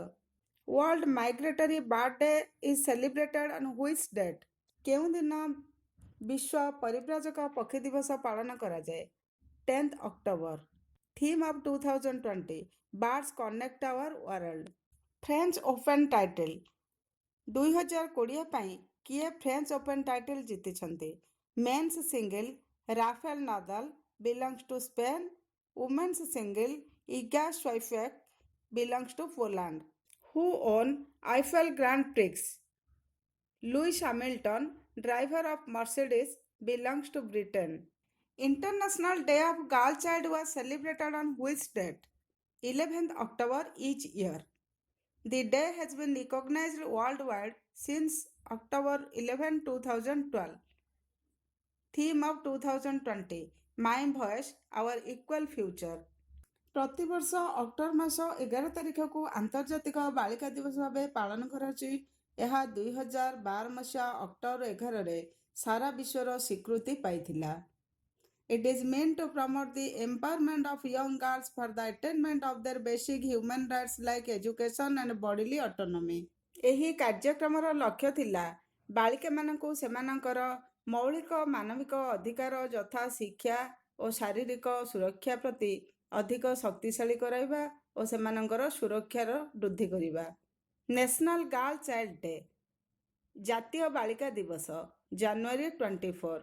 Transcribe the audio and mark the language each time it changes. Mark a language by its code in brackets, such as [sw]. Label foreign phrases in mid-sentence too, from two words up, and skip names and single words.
[en] World Migratory Bird Day is celebrated on which date? [or] କେଉଁ ଦିନ ବିଶ୍ୱ ପରିବ୍ରାଜକ ପକ୍ଷୀ ଦିବସ ପାଳନ କରା ଯାଏ? [en] 10th October. Theme of 2020 Birds Connect Our World. [or] फ्रेंच ओपन टाइटल 2020 ପାଇଁ କିଏ ଫ୍ରେଞ୍ଚ ଓପନ୍ ଟାଇଟଲ୍ ଜିତିଛନ୍ତି? [en] Men's single ରାଫେଲ ନାଦାଲ belongs to Spain. Women's single Iga Swiatek belongs to Poland. Who won Eiffel Grand Prix? Lewis Hamilton, driver of Mercedes, belongs to Britain. International Day of Girl Child was celebrated on which date? 11th October each year. The day has been recognized worldwide since October 11, 2012. Theme of 2020 My Voice, Our Equal Future. [or] ପ୍ରତିବର୍ଷ ଅକ୍ଟୋବର ମାସ 11 ତାରିଖକୁ ଆନ୍ତର୍ଜାତିକ ବାଳିକା ଦିବସ ଭାବେ ପାଳନ କରାଯାଉଛି। ଏହା 2012 ମସିହା ଅକ୍ଟୋବର 11ରେ ସାରା ବିଶ୍ୱର ସ୍ୱୀକୃତି ପାଇଥିଲା। [en] It is meant to promote the empowerment of young girls for the attainment of their basic human rights like education and bodily autonomy. [or] ଏହି କାର୍ଯ୍ୟକ୍ରମର ଲକ୍ଷ୍ୟ ଥିଲା ବାଳିକାମାନଙ୍କୁ ସେମାନଙ୍କର ମୌଳିକ ମାନବିକ ଅଧିକାର ଯଥା ଶିକ୍ଷା ଓ ଶାରୀରିକ ସୁରକ୍ଷା ପ୍ରତି ଅଧିକ ଶକ୍ତିଶାଳୀ କରାଇବା ଓ ସେମାନଙ୍କର ସୁରକ୍ଷାର ବୃଦ୍ଧି କରିବା। ନ୍ୟାସନାଲ୍ ଗାର୍ଲ ଚାଇଲ୍ଡ ଡେ ଜାତୀୟ ବାଳିକା ଦିବସ ଜାନୁଆରୀ 24।